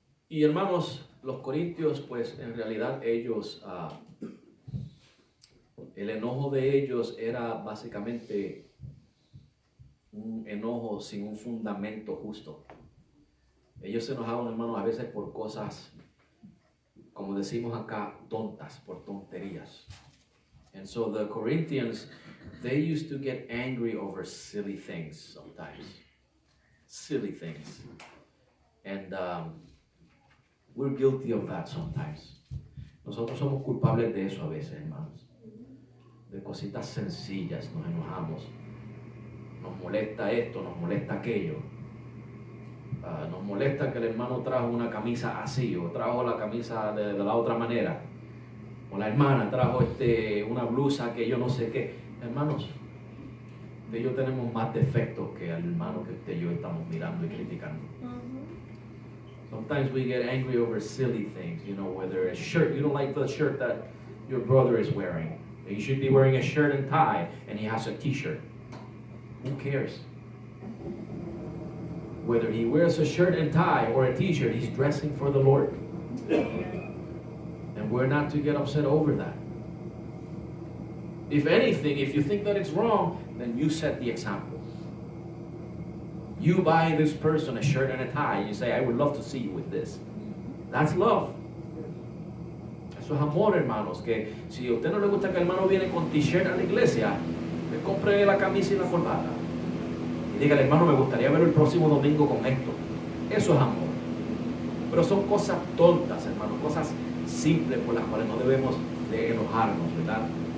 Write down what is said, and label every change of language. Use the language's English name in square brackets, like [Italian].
[Spanish] Y hermanos, los corintios, pues en realidad ellos, el enojo de ellos era básicamente un enojo sin un fundamento justo. Ellos se enojaban, hermanos, a veces por cosas, como decimos acá, tontas, por tonterías. [English] And so the Corinthians, they used to get angry over silly things sometimes. Silly things. And we're guilty of that sometimes. [Spanish] Nosotros somos culpables de eso a veces, hermanos. De cositas sencillas nos enojamos. Nos molesta esto, nos molesta aquello. Nos molesta que el hermano trajo una camisa así o trajo la camisa de la otra manera. O la hermana trajo una blusa que yo no sé qué. Hermanos, ellos tenemos más defectos que el hermano que usted y yo estamos mirando y criticando. [English] Sometimes we get angry over silly things, you know, whether a shirt, you don't like the shirt that your brother is wearing. You should be wearing a shirt and tie, and he has a t-shirt. Who cares? Whether he wears a shirt and tie or a t-shirt, he's dressing for the Lord. And we're not to get upset over that. If anything, if you think that it's wrong, then you set the example. You buy this person a shirt and a tie, and you say, I would love to see you with this. That's love. [Spanish] Eso es amor, hermanos. Que si a usted no le gusta que el hermano viene con t-shirt a la iglesia, le compre la camisa y la corbata. Y dígale, hermano, me gustaría verlo el próximo domingo con esto. Eso es amor. Pero son cosas tontas, hermano, cosas simples por las cuales no debemos de enojarnos, ¿verdad?